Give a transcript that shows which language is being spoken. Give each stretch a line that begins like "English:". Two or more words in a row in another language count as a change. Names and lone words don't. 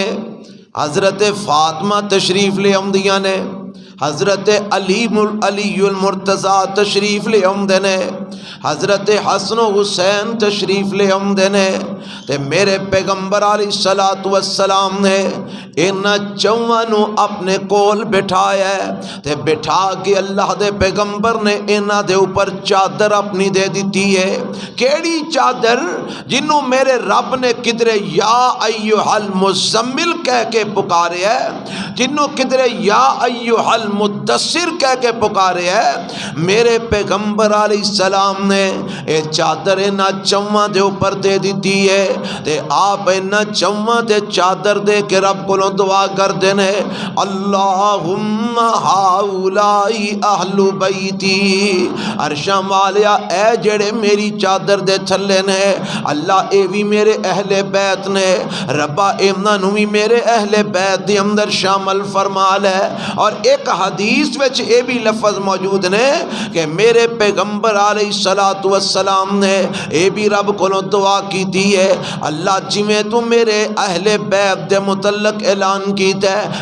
Punjabi: حضرت فاطمہ تشریف لے آمدیاں نے. حضرت علی المرتضیٰ تشریف لے آمدے نے. حضرت حسن و حسین تشریف لے آمدے نے. تے میرے پیغمبر
Arabic: علیہ الصلوۃ والسلام
Punjabi: نے انہاں چواں نو اپنے کول بٹھایا ہے. تے بٹھا کے اللہ دے پیغمبر نے انہاں دے اوپر چادر اپنی دے دیتی ہے. کیڑی چادر؟ جنوں میرے رب نے کدرے
Arabic: یا ایھا المزمل
Punjabi: کہہ کے پکارے ہے, جنوں کدرے
Arabic: یا ایھا المدثر
Punjabi: کہہ کے پکارے ہے. میرے پیغمبر
Arabic: علیہ السلام
Punjabi: نے اے چادر انہاں چواں دے اوپر دے دیتی ہے. تے آپ انہاں چواں دے چادر دے کے رب کولوں دعا کردے نے,
Arabic: اللہم ہاؤلائی اہل بیتی.
Punjabi: عرشاں والیا اے جڑے میری چادر دے تھلے نے, اللہ اے بھی میرے اہل بیت نے, ربا انہاں نوں بھی میرے اہل بیت دے اندر شامل فرما لے. اور ایک حدیث وچ اے بھی لفظ موجود نے کہ میرے پیغمبر
Arabic: علیہ الصلوۃ والسلام
Punjabi: نے اے بھی رب کولوں دعا کیتی ہے, اللہ جویں تو میرے اہل بیت دے متعلق اعلان کیتا ہے.